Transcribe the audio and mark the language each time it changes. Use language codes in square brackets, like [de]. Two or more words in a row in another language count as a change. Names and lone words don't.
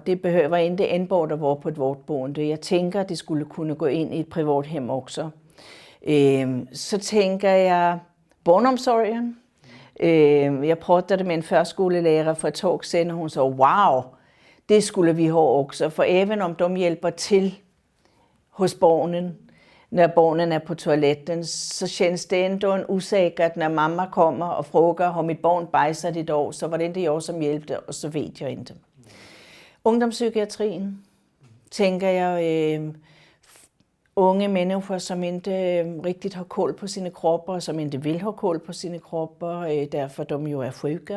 [da] Det behøver ikke enbart at være på et vårdboende. Jeg tænker, at det skulle kunne gå ind i et privat hjem også. Så tænker jeg barnomsorgen. Jeg pratede med en førskolelærer for et tog siden, og hun sagde, wow, det skulle vi have også. For even om de hjælper til hos barnen, når barnen er på toiletten, så [sv] känns det ändå [da] usikkert, når mamma kommer og frågar, har mit barn bajsat i dag, så var det ikke jeg, som hjælpte, og så ved jeg ikke. Ungdomspsykiatrien, tænker jeg, unge mennesker, som ikke rigtigt har koll på sine kropper, som ikke vil have koll på sine kropper, derfor de jo er syge.